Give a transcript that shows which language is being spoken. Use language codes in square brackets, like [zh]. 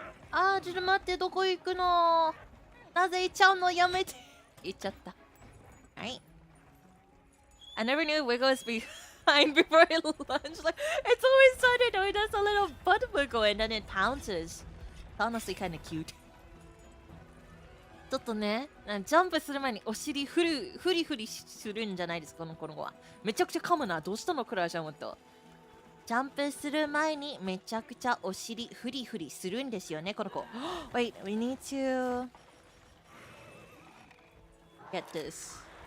[ja] あー、ちょっと待って、どこ行くの？なぜ行っちゃうの？やめて。行っちゃった。はい。 [en] I never knew wiggle was behind before it launched. Like, it's always fun to know it does a little butt wiggle and then it pounces. Honestly, kind of cute. [ja] ちょっとね、ジャンプする前にお尻フリするんじゃないですか、この子は。めちゃくちゃ噛むな。どうしたの、クララちゃんと。ジャンプする前にめちゃくちゃお尻フリするんですよね、この子。 [en] Wait, we need to get this.